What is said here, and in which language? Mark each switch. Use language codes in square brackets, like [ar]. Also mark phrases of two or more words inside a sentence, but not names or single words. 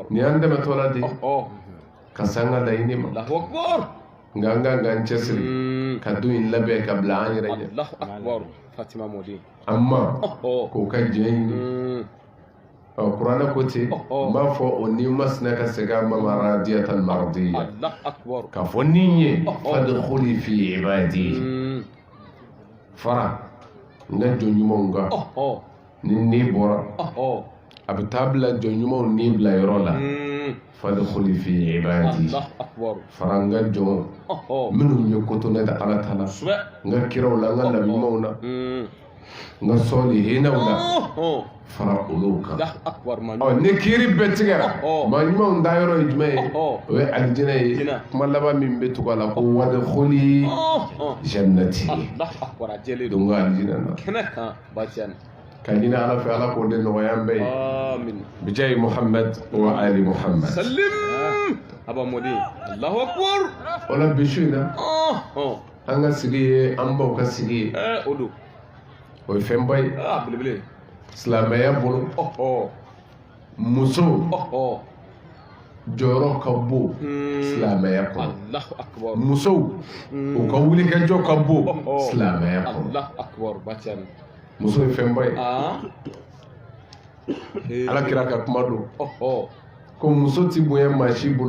[bm] nin y'an dɛmɛtɔ la de ka se an ka laɲini ma [ar] الله أكبر [bm] nka an kan k'an cɛsiri ka don in labɛn ka bila an yɛrɛ ɲɛ [ar] الله أكبر Fatima Modi [bm] amma k'o ka diɲɛ ɲini kuranɛ ko ten n b'a fɔ o ni masina ka segin a ma [ar] راضية مرضية الله أكبر [bm] k'a fɔ ni ye [ar] فادخلي في عبادي [bm] fara n ka jɔn ɲumanw kan ni bɔra a bɛ taa bila jɔn ɲumanw ni bila yɔrɔ la [ar] فادخلي في عبادي الله أكبر [bm] fara n ka jɔn minnu ye kotonɛ da ala ta la n ka kiraw la n ka nabiɲumanw na n ka sɔlihinaw la fara olu kan ni kiiri bɛɛ tigɛra maa ɲumanw da yɔrɔ ye jumɛn ye o ye alijinɛ ye kuma laban min bɛ tugu a la ko [ar] وادخلي جنتي [bm] don ka alijinɛ na ka ɲini ala fɛ ala k'o de nɔgɔya an bɛɛ ye [ar] بجاه محمد وآل محمد salim aba modi الله أكبر [bm] o la bi su in na an ka sigi ye an baw ka sigi ye o don o ye fɛnba ye belebele silamɛya bolo muso jɔyɔrɔ ka bon silamɛya kɔnɔ musow u ka wulikɛjɔ ka bon silamɛya kɔnɔ muso ye fɛnba ye ala kira ka kuma don ko muso ti bonya maa si bolo